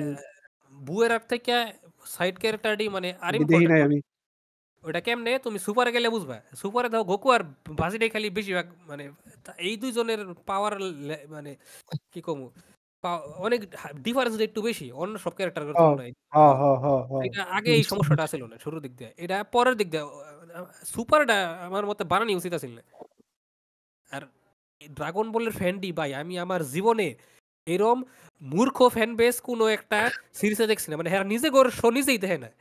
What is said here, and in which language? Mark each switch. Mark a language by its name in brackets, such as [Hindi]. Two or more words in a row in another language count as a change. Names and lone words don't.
[Bangla] বুয়ের আর্ক থেকে সাইড ক্যারেক্টারটি মানে আর আমি দেখি ইম্পর্টেন্ট। নাই আমি। ওটা কেমনে তুমি সুপারে গেলে বুঝবা। সুপারে দাও গোকু আর বাজিটাই খালি বেশিরভাগ মানে এই দুইজনের পাওয়ার মানে কি কমু অনেক ডিফারেন্স একটু বেশি অন্য সব ক্যারেক্টারের হ, তুলনায়। হ, হ, হ, হ। এটা আগে এই সমস্যাটা ছিল না শুরুর দিক দিয়ে, এটা পরের দিক দিয়ে। সুপারটা আমার মতে বানানি উচিত আছিল না। আর ড্রাগন বলের ফ্যানডি ভাই আমি আমার জীবনে এরম মূর্খ [English] fan base [Bangla] কোনো একটা সিরিজে দেখছি না। মানে এরা নিজে করে শো নিজেই দেখে না।